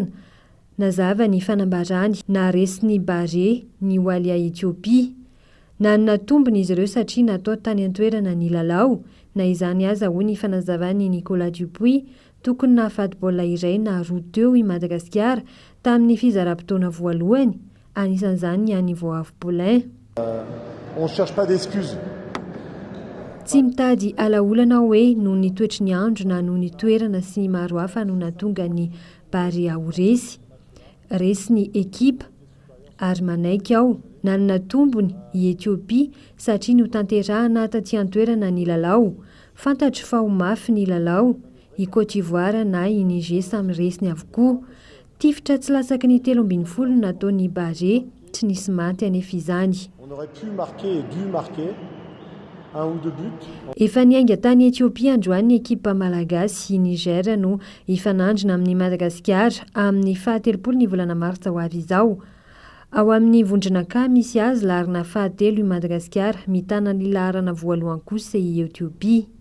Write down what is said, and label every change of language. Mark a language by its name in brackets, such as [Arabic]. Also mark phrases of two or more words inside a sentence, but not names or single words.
[Malagasy] Nazava ny fanambarany naharesiny Barea ny Walia Etiopia. Nanana tombony izy ireo satria natao tany an-toerana ny lalao. Na izany aza hoy ny fanazavany Nicolas Dupuis tokony nahafaty baolina iray na roa teo i Madagasikara tamin'ny fizaram-potoana voalohany. Anisan'izany ny any Voavo Paulin. [French] On cherche pas d'excuses. [Malagasy] Tsy mitady alaolana hoe noho ny toetry ny andro na noho ny toerana sy ny maro hafa no nahatonga ny Barea ho resy. Resy ny ekipa ary manaiky ao nanana tombony i Etiopia satria no tanterahana taty an-toerana ny lalao. Fantatro fa ho mafy ny lalao. I Côte d'Ivoire na i Niger samy resiny avokoa. Tifitra tsy lasaky ny 17 nataony Barea tsy nisy maty anefa izany. [French] On aurait pu marquer et dû marquer un ou deux buts. [Malagasy] Efa niainga tany Etiopia androany ny ekipa malagasy i Niger no ifanandrina amin'ny Madagasikara amin'ny 17 ny volana Martsa ho avy izao. Ao amin'ny vondronaka misy azy larina 7 i Madagasikara mitana ny laharana voalohany kosa i Etiopia.